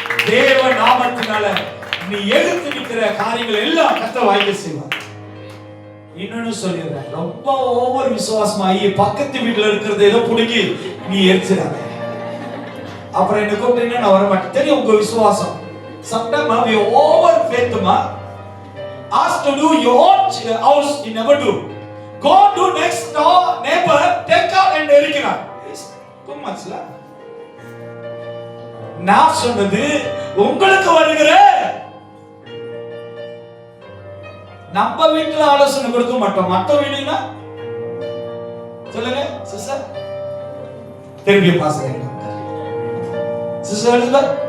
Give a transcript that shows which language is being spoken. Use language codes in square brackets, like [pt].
[ta] தேவ நாமத்தினால நீ எழுத்து நிற்கிற காரியங்கள் எல்லாம் கர்த்தர் வாய்க்க செய்வார். இன்னொன்னு சொல்லிடுறேன், ரொம்ப ஓவர் விசுவாசமாயி பக்கத்து வீட்டுல இருக்கிறத ஏதோ புடுங்கி நீ எரிச்சிடாத. அப்புறம் என்ன கூப்பிட்டீங்கன்னா நான் வர மாட்டேன். தெரியும் உங்க விசுவாசம். [en] Sometimes we over faith ma. Ask to do your own house, you never do. Go to next door neighbor, take out and erikira. Too much la. [ta] நான் சொன்னது உங்களுக்கு வருகிற, நம்ம வீட்டுல ஆலோசனை கொடுக்க மாட்டோம், மற்ற வீடுனா சொல்லுங்க சிஸ்டர். திரும்பி பாசுங்க சிஸ்டர்.